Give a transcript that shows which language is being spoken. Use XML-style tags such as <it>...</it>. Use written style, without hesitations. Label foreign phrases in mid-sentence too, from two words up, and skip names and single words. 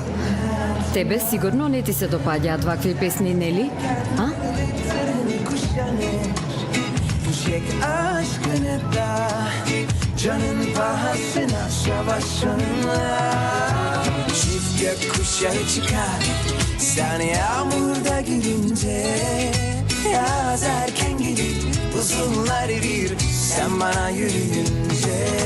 <mk>Тебе сигурно не ти се допаѓаат вакви песни, нели? А?</mk> <tr>Canın pahasına savaşınla Çift gökkuşağı çıkar Sen yağmurda gülünce Yaz erken gelir Buzullar erir Sen bana yürüyünce</tr>